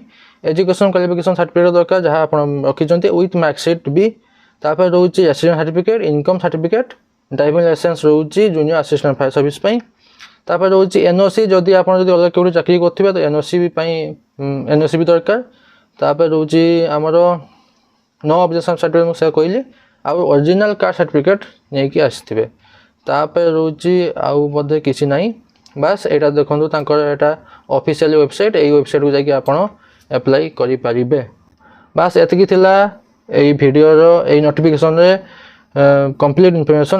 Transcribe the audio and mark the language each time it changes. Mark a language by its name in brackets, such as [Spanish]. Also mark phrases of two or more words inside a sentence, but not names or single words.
[English] education qualification certificate [Odia] ଦରକାର ଯାହା ଆପଣ ରଖିଛନ୍ତି [English] with marksheet [Odia] ବି। ତାପରେ ରହୁଛି [English] resident certificate, income certificate, driving licence [Odia] ରହୁଛି [English] junior assistant fire service [Odia] ପାଇଁ। ତାପରେ ରହୁଛି NOC, ଯଦି ଆପଣ ଯଦି ଅଲଗା କେଉଁଠି ଚାକିରି କରୁଥିବେ ତ NOC ପାଇଁ NOC ବି ଦରକାର। ତାପରେ ରହୁଛି ଆମର [English] no objection certificate [Odia] ମୁଁ ସେ କହିଲି, ଆଉ [English] original card certificate [Odia] ନେଇକି ଆସିଥିବେ। ତାପରେ ରହୁଛି ଆଉ ବୋଧେ କିଛି ନାହିଁ, ବାସ୍ ଏଇଟା ଦେଖନ୍ତୁ ତାଙ୍କର ଏଇଟା [English] officially website, [Odia] ଏଇ ୱେବସାଇଟ୍କୁ ଯାଇକି ଆପଣ ଆପ୍ଲାଏ କରିପାରିବେ। ବାସ୍ ଏତିକି ଥିଲା ଏଇ ଭିଡ଼ିଓର ଏଇ ନୋଟିଫିକେସନରେ [English] complete information.